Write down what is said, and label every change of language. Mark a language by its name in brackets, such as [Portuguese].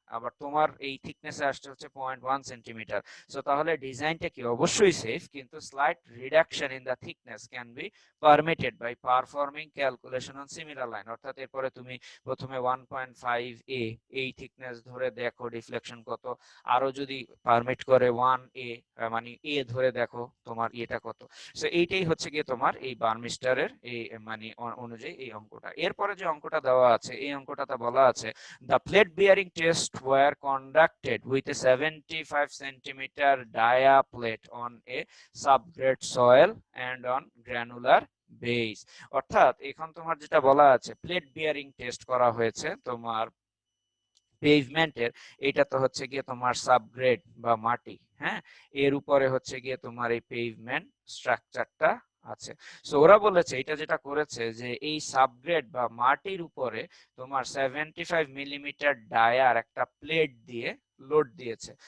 [Bangla] আবার তোমার এই থিকনেসে আসছে হচ্ছে 0.1 সেন্টিমিটার। সো তাহলে ডিজাইনটা কি অবশ্যই সেফ, কিন্তু [English] Slight reduction in the thickness can be permitted by performing calculation on similar line. [Bangla] অর্থাৎ এরপরে তুমি প্রথমে 1.5 এ এই থিকনেস ধরে দেখো ডিফ্লেকশন কত, আরো যদি পারমিট করে 1 এ মানে এ ধরে দেখো তোমার এটা কত। সো এইটাই হচ্ছে গিয়ে তোমার এই বার্মিস্টারের এই মানে অনুযায়ী এই অঙ্কটা। এরপরে যে অঙ্কটা দেওয়া আছে এই অঙ্কটাতে বলা আছে [English] the plate bearing test were conducted with a 75 centimeter dia plate on a subgrade soil and on granular base। [Bangla] অর্থাৎ এখন তোমার যেটা বলা আছে প্লেট বিয়ারিং টেস্ট করা হয়েছে তোমার পেভমেন্টের, এটা তো হচ্ছে গিয়ে তোমার সাবগ্রেড বা মাটি, হ্যাঁ, এর উপরে হচ্ছে গিয়ে তোমার এই পেভমেন্ট স্ট্রাকচারটা আছে। সো ওরা বলেছে এটা যেটা করেছে যে এই সাবগ্রেড বা মাটির উপরে তোমার 75 মিলিমিটার ডায়ার একটা প্লেট দিয়ে লোড দিয়েছে।